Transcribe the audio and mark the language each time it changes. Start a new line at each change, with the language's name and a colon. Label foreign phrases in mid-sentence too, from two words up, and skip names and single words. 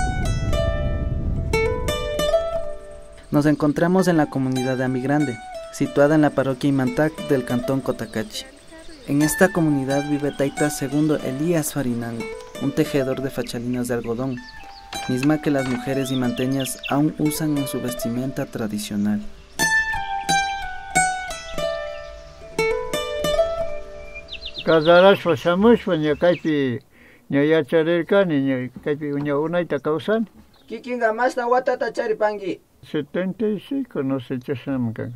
Spanish: Nos encontramos en la comunidad de Ambigrande, situada en la parroquia Imantag del cantón Cotacachi. En esta comunidad vive Taita II Elías Farinán, un tejedor de fachalinas de algodón, misma que las mujeres imanteñas aún usan en su vestimenta tradicional.
Quechua: Kazarashpa shamushpa ña kaypi ña yacharirkani ña kaypi ña unayta kawsani. Kikinga masta watata charipangi. 75
Spanish: no sé
Quechua: chashnam kan.